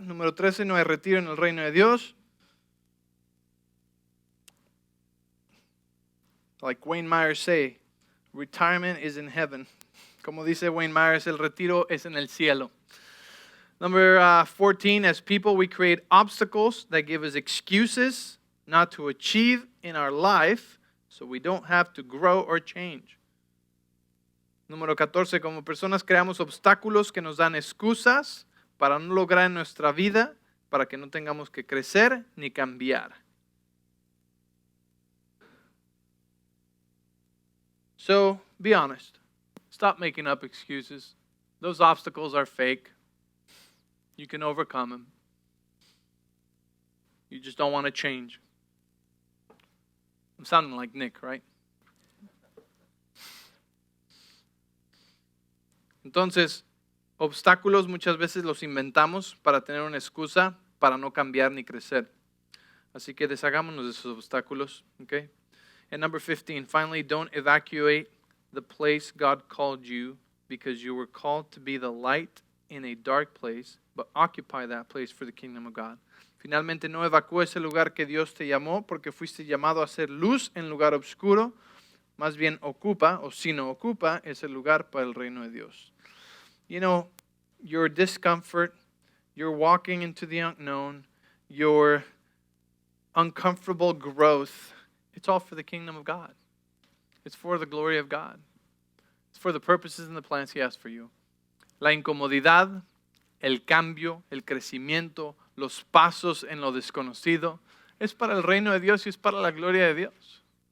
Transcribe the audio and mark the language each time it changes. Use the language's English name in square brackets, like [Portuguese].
[Spanish] Número 13, no hay retiro en el reino de Dios. [English] Like Wayne Myers say, retirement is in heaven. [Spanish] Como dice Wayne Myers, el retiro es en el cielo. [English] Number 14, as people, we create obstacles that give us excuses not to achieve in our life, so we don't have to grow or change. [Spanish] Número 14, como personas creamos obstáculos que nos dan excusas para no lograr en nuestra vida, para que no tengamos que crecer ni cambiar. [English] So, be honest. Stop making up excuses. Those obstacles are fake. You can overcome them. You just don't want to change. I'm sounding like Nick, right? [Spanish] Entonces, obstáculos muchas veces los inventamos para tener una excusa para no cambiar ni crecer. Así que deshagámonos de esos obstáculos, okay? [English] And number 15, finally, don't evacuate the place God called you because you were called to be the light in a dark place, but occupy that place for the kingdom of God. [Spanish] Finalmente, no evacúes el lugar que Dios te llamó porque fuiste llamado a ser luz en lugar oscuro. Más bien ocupa, o si no ocupa, ese lugar para el reino de Dios. [English] Your discomfort, your walking into the unknown, your uncomfortable growth, it's all for the kingdom of God. It's for the glory of God. It's for the purposes and the plans He has for you. [Spanish] La incomodidad, el cambio, el crecimiento, los pasos en lo desconocido, es para el reino de Dios y es para la gloria de Dios.